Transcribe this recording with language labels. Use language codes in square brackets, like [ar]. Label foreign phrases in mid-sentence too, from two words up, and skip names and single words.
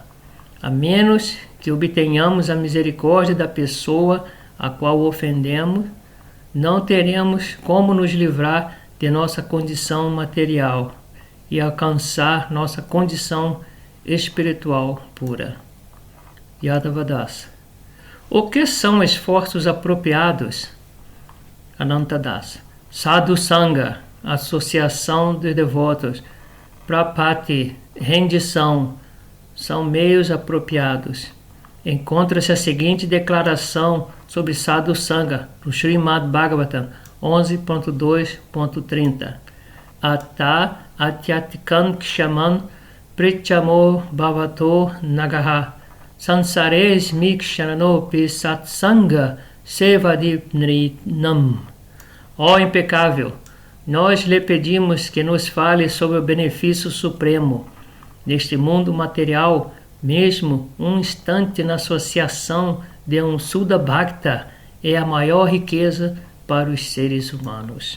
[pt] A menos que obtenhamos a misericórdia da pessoa a qual ofendemos, não teremos como nos livrar de nossa condição material e alcançar nossa condição espiritual pura. Yadavadas. O que são esforços apropriados? Anantadas. [sa] Sadhu Sangha, [pt] associação de devotos, Prapati, rendição, são meios apropriados. Encontra-se a seguinte declaração sobre [sa] Sadhu Sangha [pt] no Srimad Bhagavatam 11.2.30. [sa] Ata atyatikam kshaman prichamo bhavato nagaha sansares mikshananopi satsanga sevadipnrinam. [pt] Ó impecável, nós lhe pedimos que nos fale sobre o benefício supremo. Neste mundo material, mesmo um instante na associação de um [sa] Suddha Bhakta [pt] é a maior riqueza para os seres humanos.